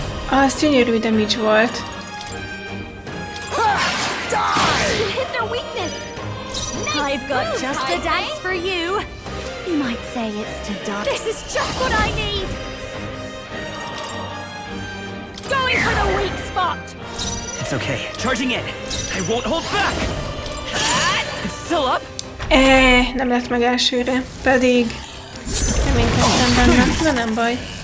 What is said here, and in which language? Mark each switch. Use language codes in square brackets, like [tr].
[hu] Az gyönyörű damage volt. [en] You hit their weakness. I've got just a dance for you. You might say it's to die. This is just what I need. Going for the weak spot. It's okay. Charging in. I won't hold back. It's still up. [hu] nem lett meg elsőre, pedig reménykedtem benne, de nem baj.